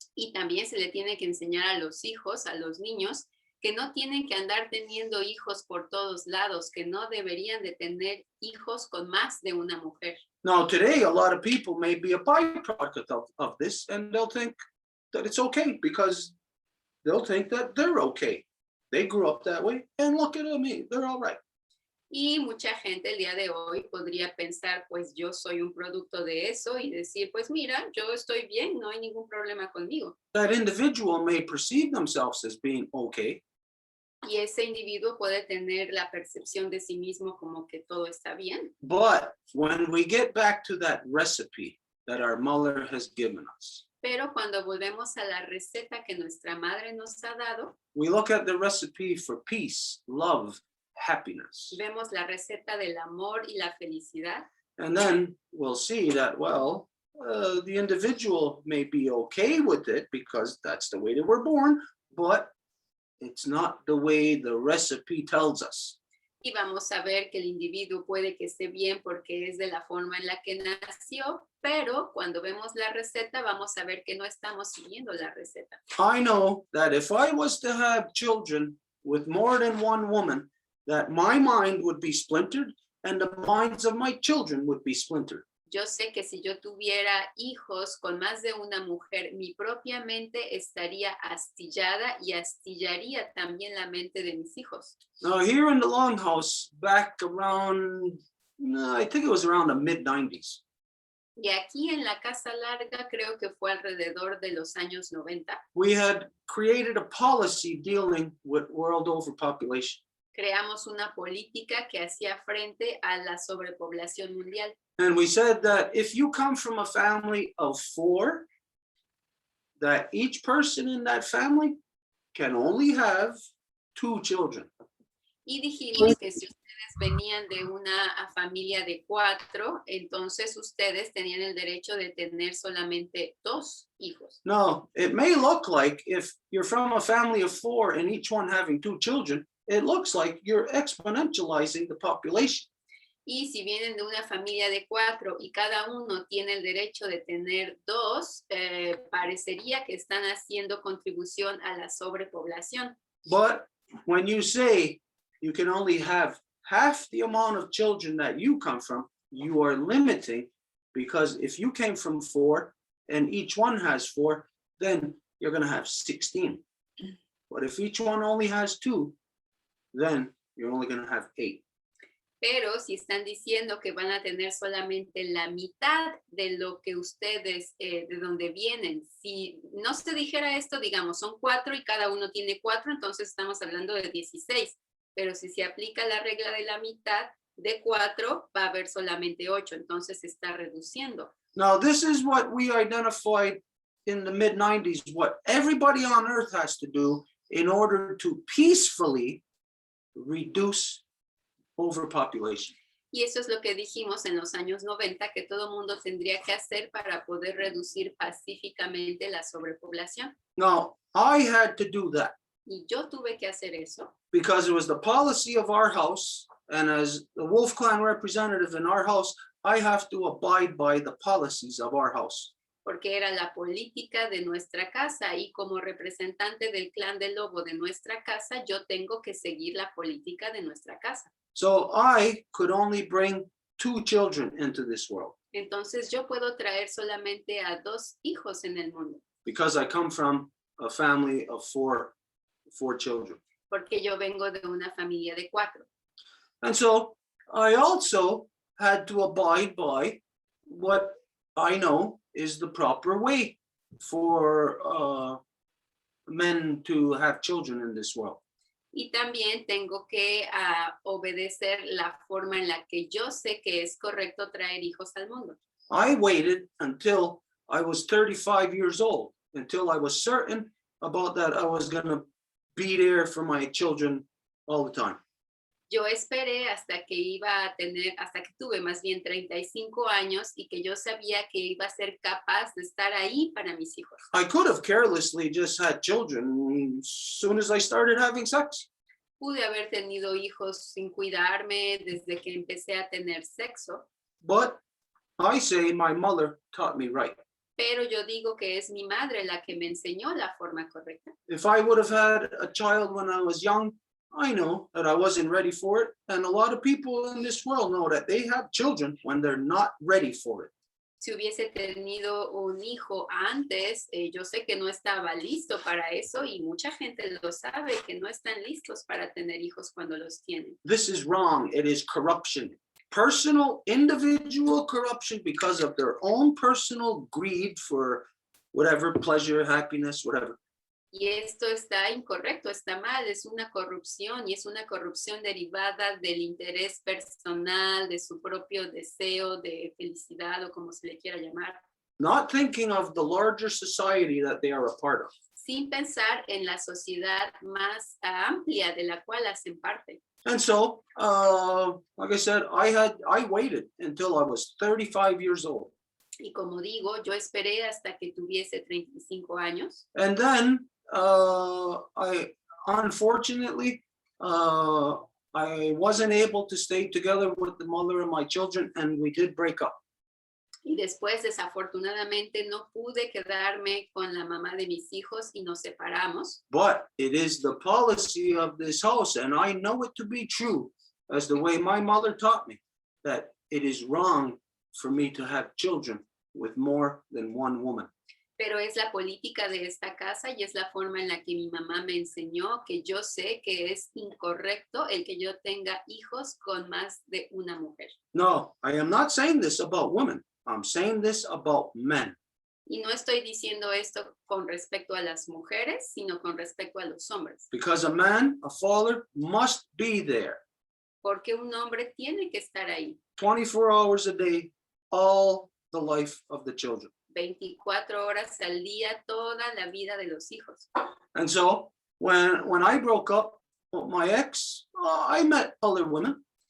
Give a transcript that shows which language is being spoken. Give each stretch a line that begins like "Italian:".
Spanish: Y también se le tiene que enseñar a los hijos, a los niños, que no tienen que andar teniendo hijos por todos lados, que no deberían de tener hijos con más de una mujer.
English: Now, today, a lot of people may be a byproduct of this, and they'll think that it's okay because they'll think that they're okay. They grew up that way, and look at me, they're all right.
Spanish: Y mucha gente el día de hoy podría pensar, pues yo soy un producto de eso y decir, pues mira, yo estoy bien, no hay ningún problema conmigo.
English: That individual may perceive themselves as being okay,
Spanish: Y ese individuo puede tener la percepción de sí mismo como que todo está bien.
English: but when we get back to that recipe that our mother has given us,
Spanish: Pero cuando volvemos a la receta que nuestra madre nos ha dado,
English: we look at the recipe for peace, love, happiness,
Spanish: vemos la receta del amor y la felicidad.
English: and then we'll see that, well, the individual may be okay with it because that's the way they were born, but it's not the way the recipe tells us.
Spanish: Y vamos a ver que el individuo puede que esté bien porque es de la forma en la que nació, pero cuando vemos la receta vamos a ver que no estamos siguiendo la receta.
English: I know that if I was to have children with more than one woman, that my mind would be splintered and the minds of my children would be splintered.
Spanish: Yo sé que si yo tuviera hijos con más de una mujer, mi propia mente estaría astillada y astillaría también la mente de mis hijos.
English: Now, here in the Longhouse, back around, I think it was around the mid-90s,
Spanish: Y aquí en la Casa Larga, creo que fue alrededor de los años 90,
English: we had created a policy dealing with world overpopulation.
Spanish: creamos una política que hacía frente a la sobrepoblación mundial.
English: And we said that if you come from a family of 4, that each person in that family can only have 2 children.
Spanish: Y dijimos que si ustedes venían de una familia de 4, entonces ustedes tenían el derecho de tener solamente 2 hijos.
English: No, it may look like if you're from a family of 4 and each one having 2 children, it looks like you're exponentializing the population.
Spanish: Y si vienen de una familia de 4 y cada uno tiene el derecho de tener 2, parecería que están haciendo contribución a la sobrepoblación.
English: But when you say you can only have half the amount of children that you come from, you are limiting, because if you came from 4 and each one has 4, then you're going to have 16. But if each one only has 2, then you're only going to have 8.
Spanish: Pero si están diciendo que van a tener solamente la mitad de lo que ustedes, de donde vienen, si no se dijera esto, digamos, son 4 y cada uno tiene 4, entonces estamos hablando de 16. Pero si se aplica la regla de la mitad de 4, va a haber solamente 8, entonces se está reduciendo.
English: Now, this is what we identified in the mid-90s, what everybody on Earth has to do in order to peacefully reduce overpopulation.
Spanish: Y eso es lo que dijimos en los años 90, que todo mundo tendría que hacer para poder reducir pacíficamente la sobrepoblación.
English: Now, I had to do that
Spanish: Y yo tuve que hacer eso
English: because it was the policy of our house, and as the Wolf Clan representative in our house, I have to abide by the policies of our house.
Spanish: porque era la política de nuestra casa y como representante del clan del lobo de nuestra casa, yo tengo que seguir la política de nuestra casa.
English: So I could only bring 2 children into this world
Spanish: Entonces yo puedo traer solamente a 2 hijos en el mundo,
English: because I come from a family of 4 children.
Spanish: porque yo vengo de una familia de 4.
English: And so I also had to abide by what I know is the proper way for men to have children in this world.
Spanish: Y también tengo que obedecer la forma en la que yo sé que es correcto traer hijos al mundo.
English: I waited until I was 35 years old, until I was certain about that I was going to be there for my children all the time.
Spanish: Yo esperé hasta que tuve más bien 35 años y que yo sabía que iba a ser capaz de estar ahí para mis hijos.
English: I could have carelessly just had children as soon as I started having sex.
Spanish: Pude haber tenido hijos sin cuidarme desde que empecé a tener sexo.
English: But I say my mother taught me right.
Spanish: Pero yo digo que es mi madre la que me enseñó la forma correcta.
English: If I would have had a child when I was young, I know that I wasn't ready for it. And a lot of people in this world know that they have children when they're not ready for it.
Spanish: Si hubiese tenido un hijo antes, yo sé que no estaba listo para eso y mucha gente lo sabe, que no están listos para tener hijos cuando los tienen.
English: This is wrong. It is corruption. Personal, individual corruption because of their own personal greed for whatever, pleasure, happiness, whatever.
Spanish: Y esto está incorrecto, está mal, es una corrupción y es una corrupción derivada del interés personal, de su propio deseo de felicidad o como se le quiera llamar.
English: Not thinking of the larger society that they are a part of.
Spanish: Sin pensar en la sociedad más amplia de la cual hacen parte.
English: And so, like I said, I waited until I was 35 years old.
Spanish: Y como digo, yo esperé hasta que tuviese 35 años.
English: And then, I unfortunately, I wasn't able to stay together with the mother of my children, and we did break up.
Spanish: Y después, desafortunadamente, no pude quedarme con la mamá de mis hijos y nos separamos.
English: But it is the policy of this house, and I know it to be true, as the way my mother taught me, that it is wrong for me to have children with more than one woman.
Spanish: Pero es la política de esta casa y es la forma en la que mi mamá me enseñó que yo sé que es incorrecto el que yo tenga hijos con más de una mujer.
English: No, I am not saying this about women. I'm saying this about men.
Spanish: Y no estoy diciendo esto con respecto a las mujeres, sino con respecto a los hombres.
English: Because a man, a father, must be there.
Spanish: Porque un hombre tiene que estar ahí.
English: 24 hours a day, all the life of the children.
Spanish: 24 horas al día, toda la vida de los hijos.
English: And so when I broke up with my ex, I met other women.